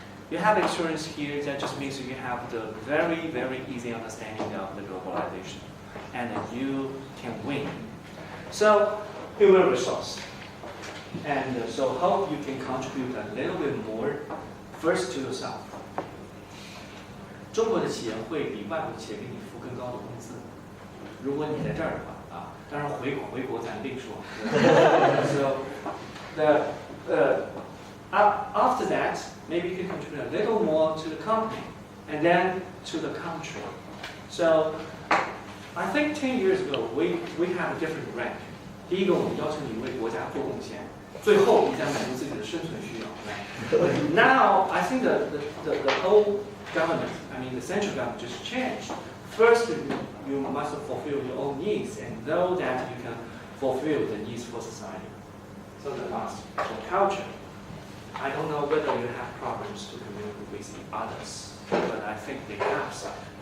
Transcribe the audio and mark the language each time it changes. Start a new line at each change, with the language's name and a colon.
English: You have experience here, that just means you have the very, very easy understanding of the globalization. And you can win. So, human resource. And so hope you can contribute a little bit more, first to yourself.
Chinese: 中国的企业会比外国企业给你付更高的工资。如果你在这儿的话，当然回国咱另说。
English: So after that, maybe you can contribute a little more to the company, and then to the country. So I think 10 years ago we have a different rank.
Chinese: 第一个，我们要求你为国家做贡献，最后你再满足自己的生存需要。
English: But now I think the whole government, I mean the central government, just changed. First, you must fulfill your own needs, and know that you can fulfill the needs for society. So the last, the culture. I don't know whether you have problems to communicate with the others, but I think they have some.